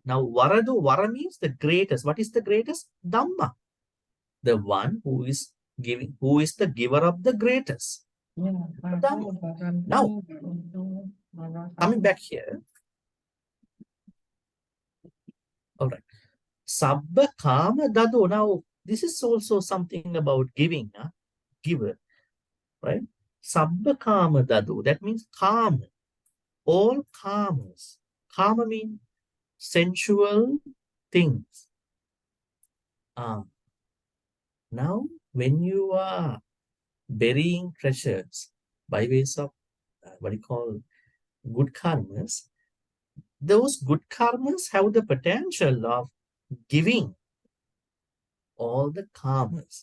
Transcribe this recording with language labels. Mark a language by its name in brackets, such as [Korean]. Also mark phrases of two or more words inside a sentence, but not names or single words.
[English] Now varadu, vara means the greatest. What is the greatest? Dhamma. The one who is giving, who is the giver of the greatest. Dhamma. Now, coming back here. All right. [Pali] Sabba kama dado. [English] Now, this is also something about giving, giver, right? [Pali] Sabba kama dado. [English] That means kama. All kamas. Kama means sensual things. Now, when you are burying treasures by ways of what you call good karmas, those good karmas have the potential of giving all the karmas.